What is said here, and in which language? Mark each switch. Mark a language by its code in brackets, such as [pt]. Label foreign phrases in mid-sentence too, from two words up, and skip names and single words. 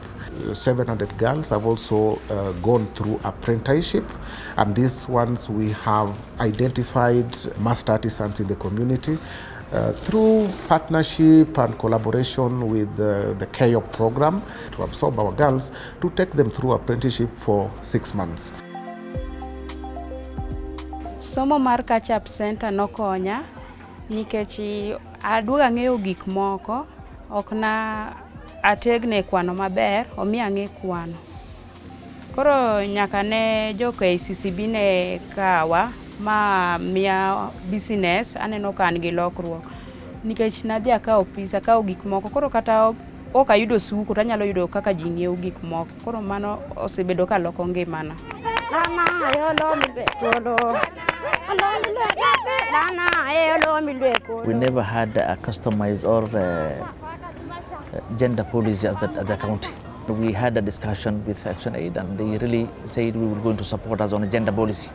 [en] 700 girls have also gone through apprenticeship, and these ones we have identified master artisans in the community through partnership and collaboration with the KYOP program to absorb our girls to take them through apprenticeship for 6 months. [luo] Somo mar [en] catch-up center [luo] nokonya nikech aduoga ng'eyo gik moko, ok na ategne kwano maber, omiya ang'e kwano. Koro nyaka ne jo KCCB ne kawa ma miya business, aneno ka an gi lokruok. Nikech nadhi akawo pisa, akawo gik moko, koro kata ok ayudo suko, to anyalo yudo kaka ji ng'iewo gik moko. Koro mano osebedo ka loko ngimana. [en] We never had a customized or gender policy at the county. We had a discussion with Action Aid and they really said we were going to support us on a gender policy.